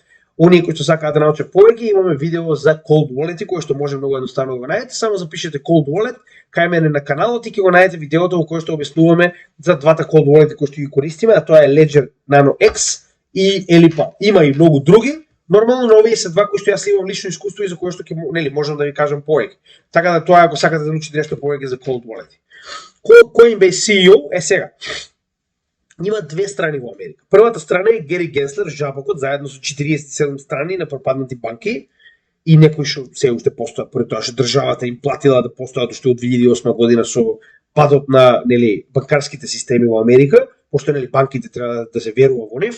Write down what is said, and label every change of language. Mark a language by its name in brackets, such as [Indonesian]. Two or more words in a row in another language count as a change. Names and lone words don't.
[Macedonian] Оние кои што сакаат да научат повеќе, имаме видео за [English] cold wallet [Macedonian] кој што може многу едноставно да го најдете, само запишете [English] cold wallet [Macedonian] кај мене на каналот и ќе го најдете видеото во кое што објаснуваме за двата [English] cold wallet [Macedonian] кои што ги користиме, а тоа е Ledger Nano X и Elipa. Има и многу други. Нормално, но овие се два кои што јас имам лично искуство и за кои што ќе можам да ви кажам повеќе. Така да тоа ако сакате да научите нешто повеќе за [English] cold wallet. [Macedonian] Coinbase CEO е сега. Има две страни во Америка. Првата страна е Гери Генслер, жабокот, заедно со 47 страни на пропаднати банки и некои што се уште постојат, поради тоа што државата им платила да постојат уште од 2008 година со падот на банкарските системи во Америка, пошто банките треба да се верува во нив.